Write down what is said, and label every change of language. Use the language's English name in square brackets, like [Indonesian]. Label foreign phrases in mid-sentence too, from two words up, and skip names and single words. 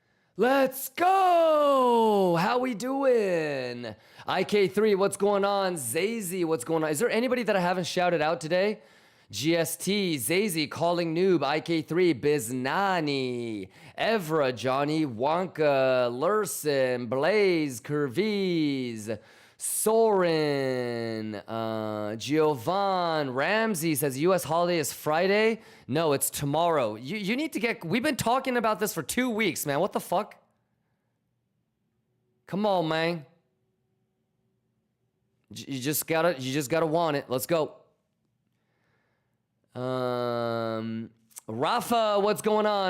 [English] Let's go. How we doing? IK3, what's going on? Zazy, what's going on? Is there anybody that I haven't shouted out today? GST, Zazy, Calling Noob, IK3, Biznani, Evra, Johnny, Wonka, Lurson, Blaze, Curviz, Soren, Giovan, Ramsey says US holiday is Friday. No, it's tomorrow. You need to get, we've been talking about this for 2 weeks, man. What the fuck? Come on, man. You just gotta want it. Let's go. Rafa, what's going on?